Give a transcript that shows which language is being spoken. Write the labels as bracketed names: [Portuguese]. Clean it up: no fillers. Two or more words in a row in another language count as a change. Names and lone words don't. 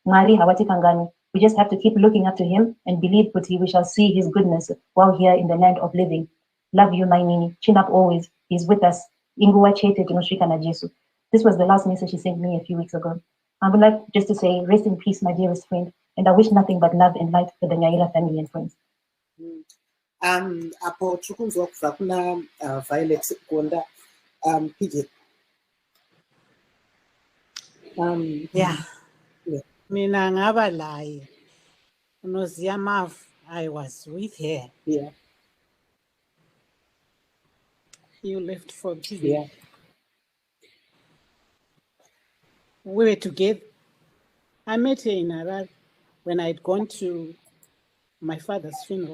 [English] We just have to keep looking up to him and believe we shall see his goodness while here in the land of living. Love you, my Nini. Chin up always. He's with us. This was the last message she sent me a few weeks ago. I would like just to say, rest in peace, my dearest friend. And I wish nothing but love and light for the Nyaira family and friends. [Shona] Apo chukunzwa kubva kuna Violet Gonda, PJ. [North Ndebele] Mina ngaba laye. Unoziya Mav, [English] I was with her. Yeah. You left for TV. Yeah. We were together. I met her in Harare when I had gone to my father's funeral.